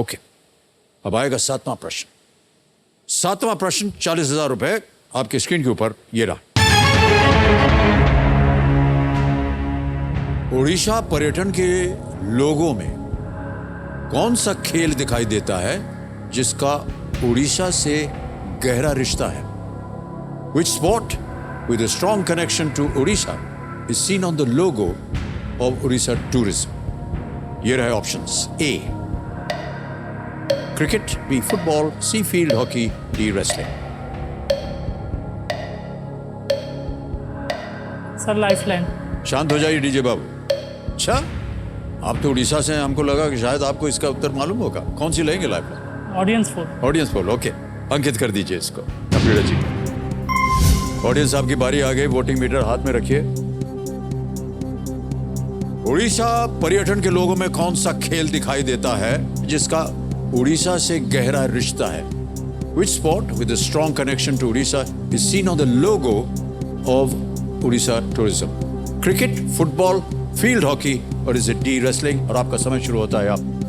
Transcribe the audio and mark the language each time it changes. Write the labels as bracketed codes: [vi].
[hi] Okay, अब आएगा 7वां प्रश्न। 7वां प्रश्न 40,000 रुपए आपके स्क्रीन के ऊपर ये रहा। उड़ीसा पर्यटन के लोगों में कौन सा खेल दिखाई देता है जिसका उड़ीसा से गहरा रिश्ता है? [en] Which sport with a strong connection to Odisha is seen on the logo of Odisha Tourism? [hi] ये रहे options: A cricket, B football, C field hockey, D wrestling. Sir lifeline. शांत हो जाइए डीजे बाबू। अच्छा, आप तो उड़ीसा से हैं, हमको लगा कि शायद आपको इसका उत्तर मालूम होगा। कौन सी लेंगे lifeline? Audience poll. Audience poll, okay, अंकित कर दीजिए इसको अपनी जी। ऑडियंस आपकी बारी आ गई, वोटिंग मीटर हाथ में रखिए। उड़ीसा पर्यटन के लोगों में कौन सा खेल दिखाई देता है जिसका उड़ीसा से गहरा रिश्ता है? [en] Which sport with a strong connection to Odisha is seen on the logo of Odisha Tourism? [hi] Cricket, football, field hockey और [en] is it [hi] D रेसलिंग? और आपका समय शुरू होता है आप।